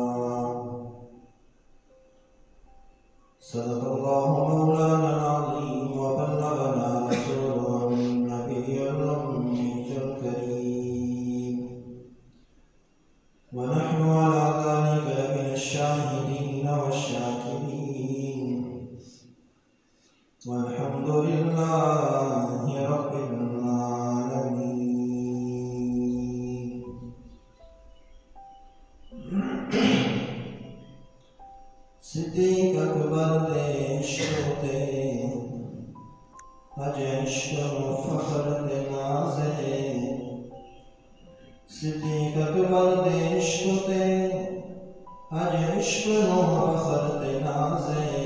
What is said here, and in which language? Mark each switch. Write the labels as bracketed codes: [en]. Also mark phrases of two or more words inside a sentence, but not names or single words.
[ar] صدق الله مولانا العظيم وبلغنا رسوله النبي الأمي الكريم، ونحن على ذلك لمن الشاهدين والشاكرين، والحمد لله رب العالمين. [pa] صدیق اکبر دے عشق تے اج عشق و فخر دے نازے. صدیق اکبر دے عشق تے اج عشق و فخر دے نازے.